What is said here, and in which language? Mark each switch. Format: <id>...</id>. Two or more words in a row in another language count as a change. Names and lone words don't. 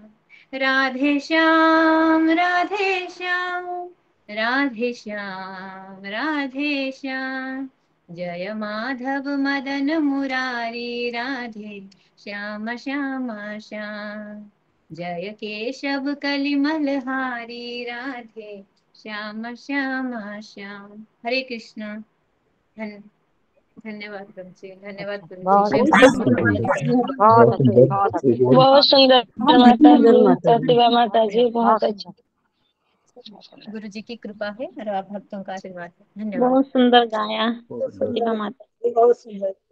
<hi>राधे श्याम राधे श्याम राधे श्याम राधे श्याम। जय माधव मदन मुरारी राधे श्याम श्याम श्याम। जय केशव कलिमल हारी राधे श्याम श्याम श्याम। हरे कृष्णा। धन्यवाद प्रभु जी, धन्यवाद गुरु बहुत जी। बहुत अच्छे, बहुत अच्छे। बहुत सुंदर माता जी, प्रतिभा माता जी, बहुत अच्छा। गुरु जी की कृपा है और आप भक्तों का आशीर्वाद है। धन्यवाद। बहुत सुंदर गाया प्रतिभा माता जी, बहुत सुंदर।</hi>